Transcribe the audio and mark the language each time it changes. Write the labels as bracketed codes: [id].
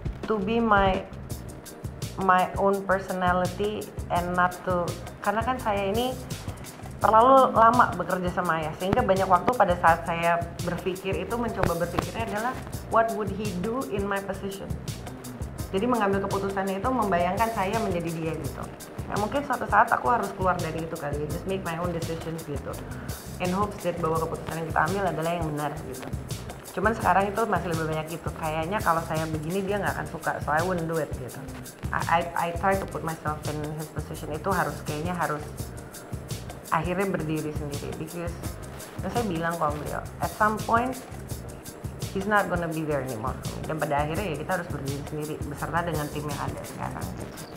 [en] To be my own personality and not to, [id] karena kan saya ini terlalu lama bekerja sama Ayah, sehingga banyak waktu pada saat saya berpikir itu mencoba berpikirnya adalah [en] what would he do in my position. [id] Jadi mengambil keputusannya itu membayangkan saya menjadi dia gitu. Nah, mungkin suatu saat aku harus keluar dari itu kali, [en] just make my own decisions [id] gitu. [en] In hopes that [id] bahwa keputusan yang kita ambil adalah yang benar gitu. Cuman sekarang itu masih lebih banyak gitu. Kayaknya kalau saya begini dia nggak akan suka, [en] so I wouldn't do it [id] gitu. [en] I try to put myself in his position. [id] Itu harus akhirnya berdiri sendiri. [en] Because [id] saya bilang kalau beliau, [en] at some point he's not gonna be there anymore. [id] Dan pada akhirnya ya kita harus berdiri sendiri beserta dengan tim yang ada sekarang gitu.